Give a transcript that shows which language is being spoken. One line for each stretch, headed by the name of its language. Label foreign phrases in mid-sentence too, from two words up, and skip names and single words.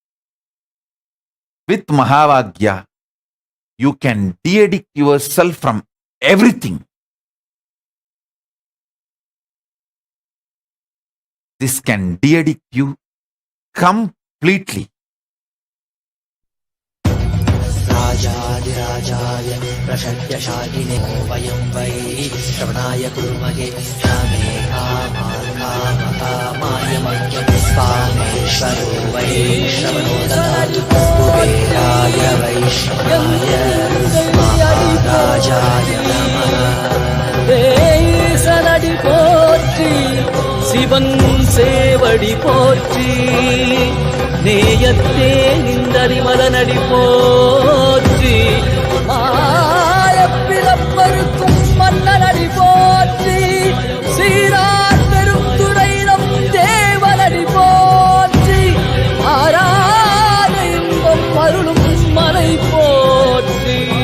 English: With Mahavagya, you can de-addict yourself from everything. This can de-addict you completely.
Sanskrit: राजाधिराजाय प्रषड्यशालिने वयं वै श्रवणाय कुर्महे श्यामे कामाय मह्यपुष्पामेश्वरो वै श्रवणो ददातु कुबेराय वै श्रवणाय महाराजाय नमः
Tamil: ஈசனடி போற்றி சிவன் சேவடி போற்றி நேயத்தே நின்றறிமலனடி போற்றி மாயப்பிறப்பருக்கும் மன்னனடி போற்றி சீரார் பெருந்துரையிடம் தேவனடி போற்றி ஆராத இன்பம் அருளும் மலை போற்றி